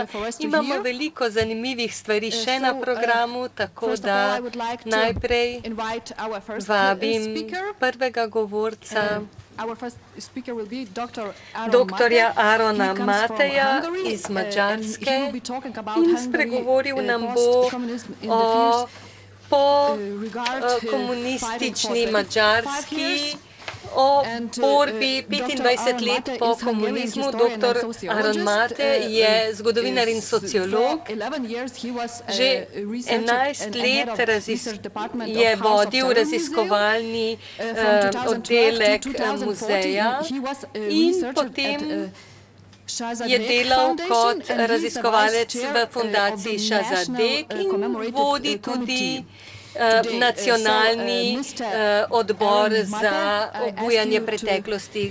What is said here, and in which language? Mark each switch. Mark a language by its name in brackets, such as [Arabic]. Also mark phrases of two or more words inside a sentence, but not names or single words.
[Slovenian] Imamo veliko zanimivih stvari še na programu, tako da najprej vabim prvega govorca, doktorja Arona Mateja iz Madžarske, in spregovoril nam bo o komunistični Madžarski, o borbi 25 let po komunizmu. Dr. Aron Mate je zgodovinar in sociolog. Že 11 let je vodil raziskovalni oddelek muzeja in potem je delal kot raziskovalec v fundaciji Shazadek in vodi tudi nacionalni odbor za obujanje preteklosti.